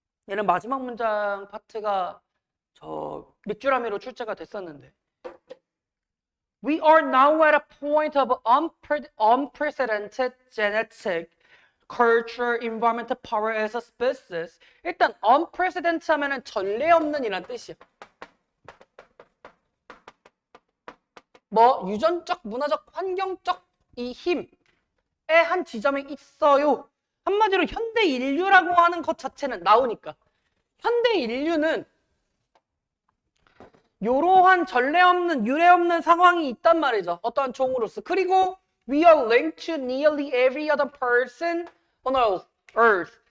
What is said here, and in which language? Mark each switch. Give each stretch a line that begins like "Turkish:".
Korean: 얘는 마지막 문장 파트가 저 밑줄아미로 출제가 됐었는데
English: We are now at a point of unprecedented genetic, culture, environmental power as a species.
Korean: 일단 unprecedented 하면은 전례 없는 이란 뜻이야. 뭐 유전적, 문화적, 환경적 이 힘의 한 지점에 있어요. 한마디로 현대 인류라고 하는 것 자체는 나오니까 현대 인류는 이러한 전례 없는 유례 없는 상황이 있단 말이죠. 어떠한 종으로서.
English: 그리고 we are linked to nearly every other person on earth.